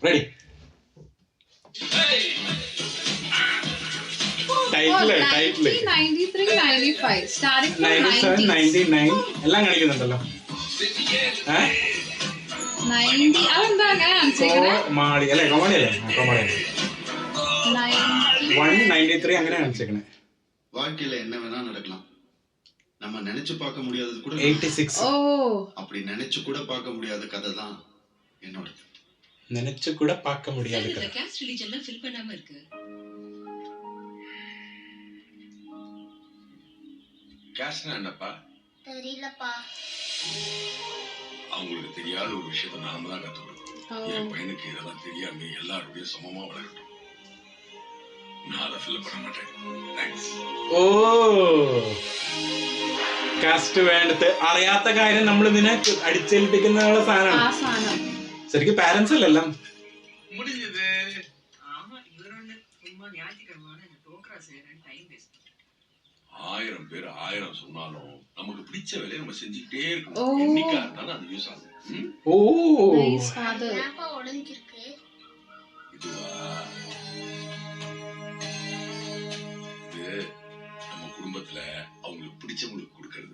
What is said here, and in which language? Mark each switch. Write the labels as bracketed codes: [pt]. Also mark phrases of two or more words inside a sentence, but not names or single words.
[ml] റെഡി? എല്ലാം കാണിക്കുന്നുണ്ടല്ലോ. കോമാളി അല്ലേ? കോമാളി അല്ലേ? കോമാളി 193 അങ്ങനെ കാണിച്ചേക്കണേ. [ta] வாழ்க்கையில என்ன வேணா நடக்கலாம். நம்ம நினைச்சு பார்க்க முடியாதது கூட 86. அப்படி நினைச்சு கூட பார்க்க முடியாத கதை தான் என்னோட. நினைச்சு கூட பார்க்க முடியாத கதை. கேஸ்ட் ரிலீஜன் எல்லாம் ஃபில் பண்ணாம இருக்கு. கேஸ்ட்னா என்னப்பா? தெரியலப்பா. அவங்களுக்கு தெரியாத ஒரு விஷயத்தை நாம தான் கத்துக்கணும். என் பையனுக்கு இதெல்லாம் தெரியாம எல்லாருடைய சமமா வளரட்டும். நான் அதை ஃபில் பண்ண மாட்டேன். தேங்க்ஸ். [ml] ഓ കാസ്റ്റ് വേണ്ടത് അറിയാത്ത കാര്യം നമ്മൾ ഇതിനെ അടിച്ചേൽപ്പിക്കുന്ന സാധനമാണ്. ശരിക്കും പാരന്റ്സ് അല്ലെല്ലാം [ta] முடிஞ்சது. ஆமா இவரோட சும்மா ஞாயிற்றுக்கிழமை 1000 பேர் 1000 சொன்னாலும் நமக்கு பிடிச்ச வேலையை நம்ம செஞ்சுக்கிட்டே ஓ. இருக்கணும். என்னைக்கா இருந்தாலும் அது யூஸ் ஆகும். ம்? ஓ [en] nice father. [ta] ஏன்ப்பா உடைஞ்சிருக்கு? இதுவா இது நம்ம குடும்பத்துல அவங்களுக்கு பிடிச்சவங்களுக்கு கொடுக்கறது.